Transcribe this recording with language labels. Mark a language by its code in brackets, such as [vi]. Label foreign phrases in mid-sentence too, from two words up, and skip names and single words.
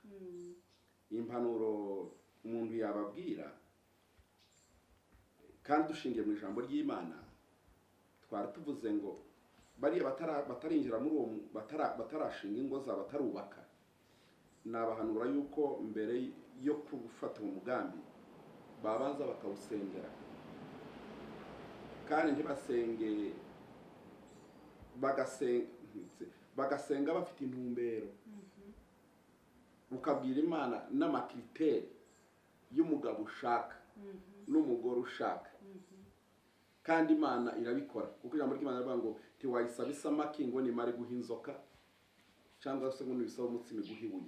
[rw] Impanuro umuntu yababwira kandi dushingiye mu ijambo ry'Imana, twari tuvuze ngo bariya batarinjira muri uwo batarashinga ingo zabo, batarubaka, nabahanura yuko mbere yo gufata umugambi babanza bakawusengera, kandi ntibasenge bagasenga bafite intumbero, ukabwira Imana n'amakriteri y'umugabo ushaka n'umugore ushaka, kandi Imana irabikora, kuko ijambo ry'Imana rivuga ngo ntiwayisaba isamaki ngo nimare guha inzoka, cyangwa se ngo nibisaba umutsima guha ibuye.